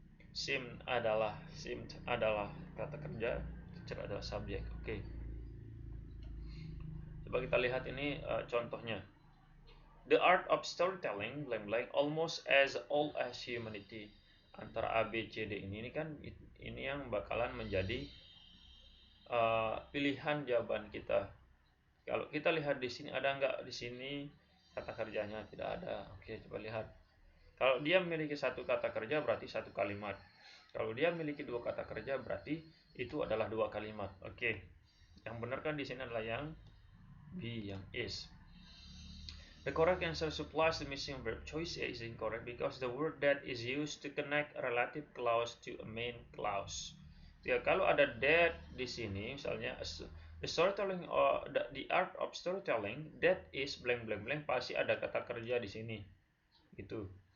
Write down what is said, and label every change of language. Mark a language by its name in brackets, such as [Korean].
[Indonesian] Seemed adalah kata kerja, teacher adalah subjek. Oke. Coba kita lihat ini contohnya. [English] The art of storytelling blank almost as old as humanity. [Indonesian] Antara A, B, C, D ini kan ini yang bakalan menjadi pilihan jawaban kita. Kalau kita lihat di sini ada nggak di sini kata kerjanya? Tidak ada. Oke, coba lihat. Kalau dia memiliki satu kata kerja berarti satu kalimat. Kalau dia memiliki dua kata kerja berarti itu adalah dua kalimat. Oke. Yang benar kan di sini adalah yang B, yang is. [English] The correct answer supplies the missing verb. Choice A is incorrect because the word that is used to connect a relative clause to a main clause. [Indonesian] Ya, kalau ada that di sini, misalnya [English] the storytelling or the art of storytelling, that is blank [Indonesian] pasti ada kata kerja di sini. Gitu.